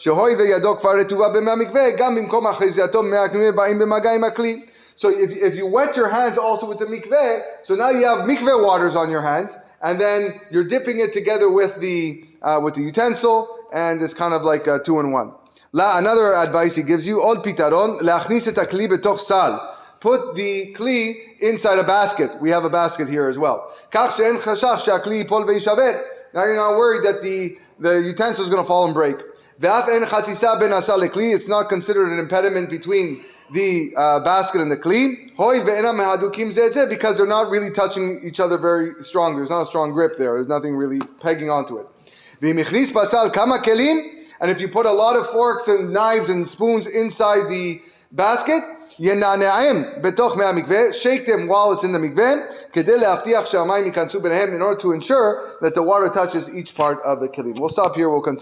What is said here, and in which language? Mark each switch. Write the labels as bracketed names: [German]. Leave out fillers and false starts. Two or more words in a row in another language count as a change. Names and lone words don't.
[English] So if you wet your hands also with the mikveh, so now you have mikveh waters on your hands, and then you're dipping it together with the utensil, and it's kind of like a 2-in-1. Another advice he gives you, [Hebrew] עוד פתרון, להכניס את הכלי בתוך סל. [English] Put the kli inside a basket. We have a basket here as well. [Hebrew] כך שאין חשש שהכלי יפול וישבר. [English] Now you're not worried that the utensil is going to fall and break. [Hebrew] ואף אין חציצה בין הסל לכלי. [English] It's not considered an impediment between the basket and the kli, because they're not really touching each other very strong. There's not a strong grip there. There's nothing really pegging onto it. And if you put a lot of forks and knives and spoons inside the basket, shake them while it's in the mikveh, in order to ensure that the water touches each part of the kelim.